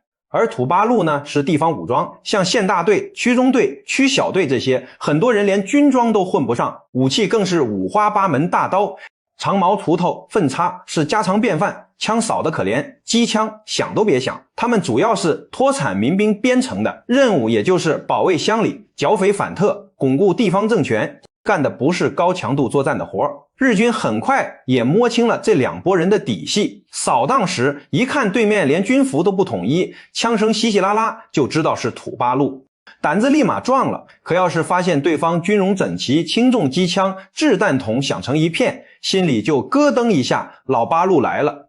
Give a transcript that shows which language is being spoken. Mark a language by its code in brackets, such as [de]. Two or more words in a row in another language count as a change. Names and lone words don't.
[zh] 而土八路呢，是地方武装，像县大队、区中队、区小队这些，很多人连軍裝都混不上，武器更是五花八门，大刀、长矛、鋤头、粪叉是家常便饭，槍少得可怜，机槍想都別想。他們主要是脫產民兵編成的，任務也就是保衛鄉里、剿匪反特、鞏固地方政權，幹的不是高強度作戰的活。日軍很快也摸清了这两拨人的底細，掃蕩時一看对面連軍服都不統一，槍聲稀稀拉拉，就知道是土八路，膽子立馬壯了。可要是發現對方軍容整齊，輕重機槍、掷彈筒響成一片，心裡就咯噔一下，老八路來了。